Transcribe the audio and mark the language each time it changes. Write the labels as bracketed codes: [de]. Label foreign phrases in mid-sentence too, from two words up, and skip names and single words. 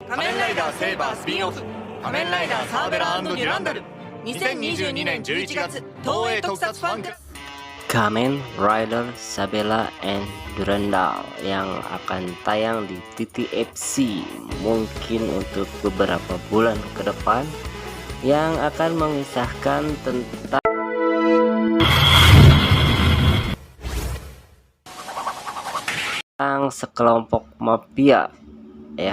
[ja] 仮面ライダーセイバースピンオフ仮面ライダーサーベラデュランダル2022年11月東映特撮ファンクラブ [id] Kamen Rider Sabela and Durandal yang akan tayang di TTFC mungkin untuk beberapa bulan ke depan, yang akan mengisahkan tentang sekelompok mafia ya.